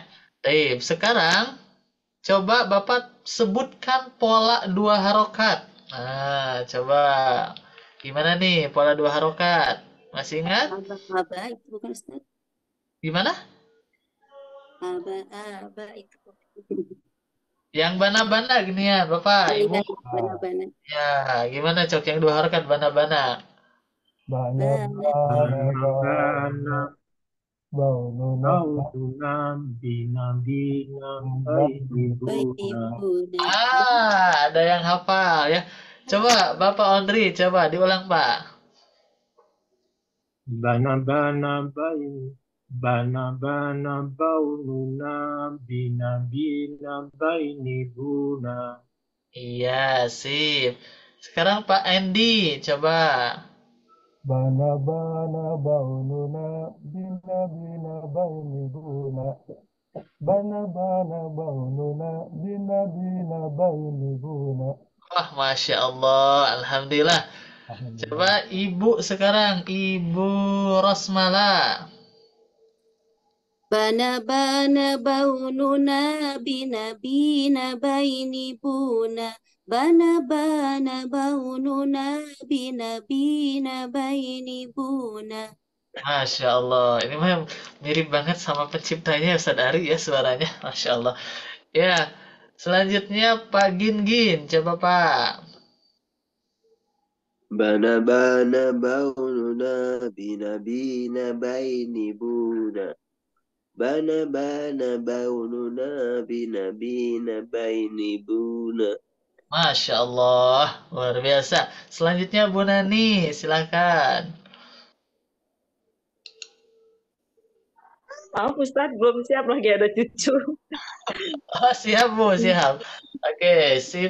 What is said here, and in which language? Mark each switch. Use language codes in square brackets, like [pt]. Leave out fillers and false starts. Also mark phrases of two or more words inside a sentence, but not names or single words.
[id] Baik, sekarang coba Bapak sebutkan pola 2 harokat. Nah, coba gimana nih pola 2 harokat? Masih ingat? Aba itu bukan Ustaz. Gimana? Aba itu. Yang bana-bana gini ya, Bapak, Ibu. [ar] بنا بنا. [id] Ya, gimana Cok yang 2 harokat [ar] بنا بنا? بنا بنا [id] ada yang hafal ya. Coba Bapak Ondri, coba diulang Pak. [ar] بنا بنا بوننا بنا بيني بنا. [id] Iya, sip. Sekarang Pak Endi, coba. [ar] بنا بنا بوننا بنا بيني بنا. بنا بنا بوننا بنا بيني بنا. [id] Wah, [ar] ما شاء الله, [id] Alhamdulillah. Coba Ibu sekarang, Ibu Rosmala. [ar] بنا بنا بوننا بنا بيني بنا. بنا بنا بوننا بنا بنا بيني بنا. ما شاء الله, [id] ini mah mirip banget sama penciptanya Ustadz Ari ya suaranya, [ar] ما شاء الله. [id] Ya, selanjutnya Pak Gin, coba Pak. [ar] بنا بنا بوننا بنا بنا بيني بنا. بنا بنا بوننا بنا بنا بيني بنا. ما شاء الله, [id] luar biasa. Selanjutnya Bu Nani, silakan. Maaf Ustadz, belum siap lagi ada cucu. Oh, siap Bu, siap. Oke, sip.